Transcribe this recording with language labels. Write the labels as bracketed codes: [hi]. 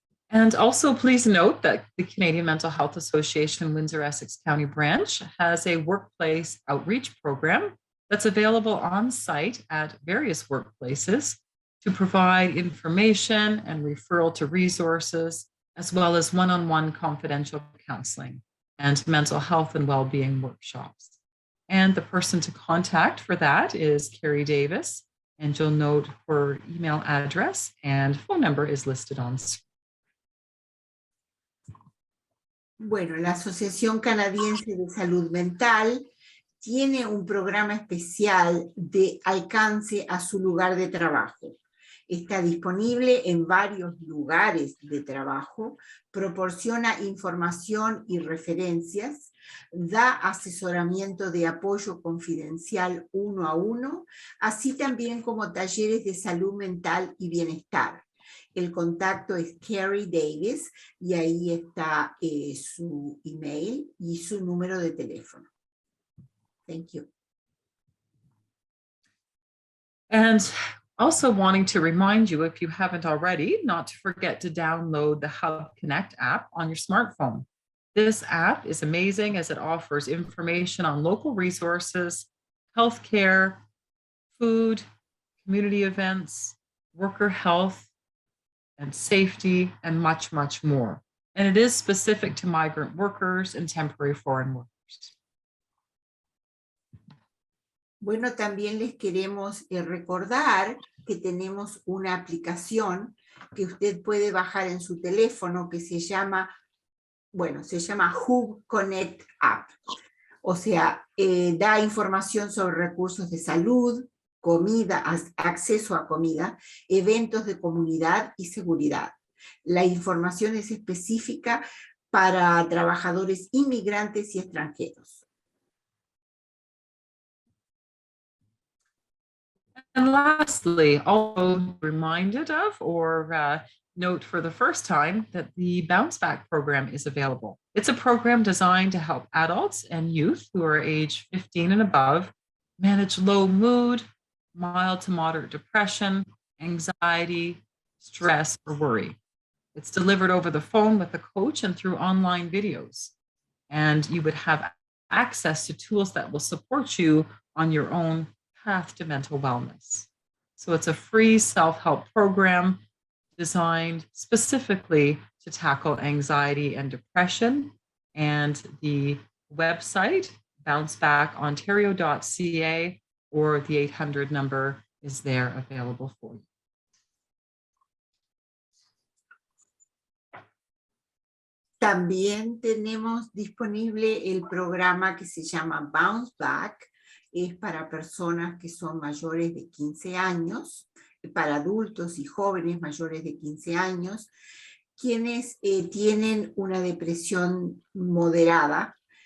[en] And also please note that the Canadian Mental Health Association Windsor-Essex County Branch has a workplace outreach program that's available on site at various workplaces to provide information and referral to resources, as well as one-on-one confidential counseling and mental health and well-being workshops. And the person to contact for that is Carrie Davis, and you'll note her email address and phone number is listed on screen. [es] Bueno, la Asociación Canadiense de Salud Mental tiene un programa especial de alcance a su lugar de trabajo. Está disponible en varios lugares de trabajo, proporciona información y referencias, da asesoramiento de apoyo confidencial 1 a 1, así también como talleres de salud mental y bienestar. El contacto es Carrie Davis y ahí está su email y su número de teléfono. [en] Thank you. And also wanting to remind you, if you haven't already, not to forget to download the Hub Connect app on your smartphone. This app is amazing as it offers information on local resources, healthcare, food, community events, worker health, and safety, and much, much more. And it is specific to migrant workers and temporary foreign workers. [es] Bueno, también les queremos recordar que tenemos una aplicación que usted puede bajar en su teléfono que se llama Hub Connect App. O sea, da información sobre recursos de salud, comida, acceso a comida, eventos de comunidad y seguridad. La información es específica para trabajadores inmigrantes y extranjeros. [en] And lastly, also reminded of or note for the first time that the Bounce Back program is available. It's a program designed to help adults and youth who are age 15 and above manage low mood, mild to moderate depression, anxiety, stress, or worry. It's delivered over the phone with a coach and through online videos. And you would have access to tools that will support you on your own path to mental wellness. So it's a free self-help program designed specifically to tackle anxiety and depression. And the website, bouncebackontario.ca, or the 800 number is there available for you. [es] También tenemos disponible el programa que se llama Bounce Back. Es para personas que son mayores de 15 años, para adultos y jóvenes mayores de 15 años, quienes tienen una depresión moderada,